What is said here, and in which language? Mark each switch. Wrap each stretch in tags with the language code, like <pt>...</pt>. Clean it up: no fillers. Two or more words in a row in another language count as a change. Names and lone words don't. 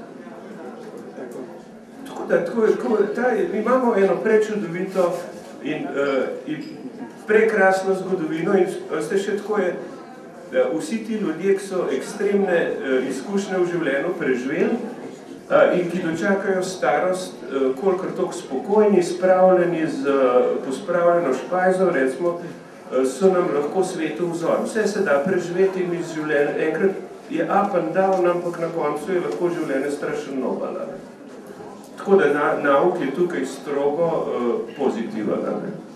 <sl>Mi imamo eno prečudovito in prekrasno zgodovino in še tako je, vsi ti ljudje, ki so ekstremne izkušnje v življenju preživeli in ki dočakajo starost, kolikor toliko spokojni, spravljeni z pospravljeno špajzo, recimo, so nam lahko svetu vzor. Vse se da preživeti in iz življenja. Enkrat je</sl> <en>up and down,</en> <sl>ampak na koncu je lahko življenje strašno novala. Tako da nauk je tukaj strogo pozitiven.</sl>